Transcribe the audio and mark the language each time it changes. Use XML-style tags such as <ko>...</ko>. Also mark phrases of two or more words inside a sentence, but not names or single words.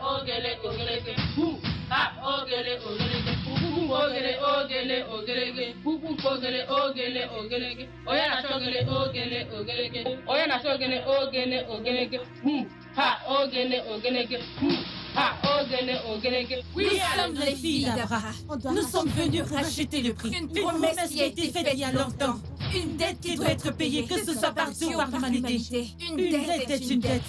<ig>ogele ogeleke, hu ha ogele ogeleke, pupu ogele ogele ogeleke, pupu ogele ogele ogeleke, onye na-achọgele ogele ogeleke, onye na-achọgele ogele ogeleke, hu ha ogele ogeleke, hu ha ogele ogeleke.</ig> <fr>Nous sommes les filles d'Abraham. Nous sommes venus racheter le prix. Une promesse qui a été faite il y a longtemps. Une dette qui doit être payée, que ce soit par Dieu ou par l'humanité. Une dette est une dette.</fr>